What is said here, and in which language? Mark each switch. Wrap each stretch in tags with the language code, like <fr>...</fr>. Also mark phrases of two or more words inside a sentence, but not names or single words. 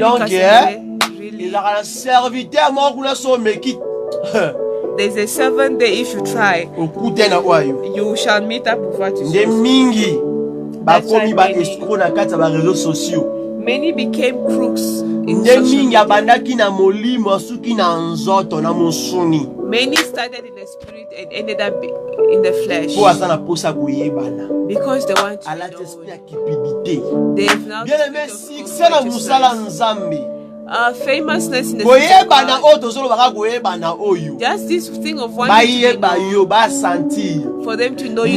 <fr>Donc,</fr> <ln>Kasembele, really.</ln> <fr>Il a un serviteur</fr> <ln>moko kuna so meki.</ln> <en>There's a servant there. If you try,</en> <ln>Okute na wayo.</ln> <en>you shall meet up with what you</en> <ln>Nde</ln> <en>sow.</en> <ln>mingi bakomi ba</ln> <en>many.</en> <ln>escroc na kati ya ba</ln> <fr>réseaux sociaux.</fr> <en>Many became crooks in</en> <ln>Nde</ln> <en>social</en> <ln>mingi</ln> <en>media.</en> <ln>abandaki na molimo asuki na nzoto na mosuni.</ln> <en>Many started in the spirit and ended up in the flesh because they want to know. They have now famousness in the just this thing of wanting to know, for them to know you.</en>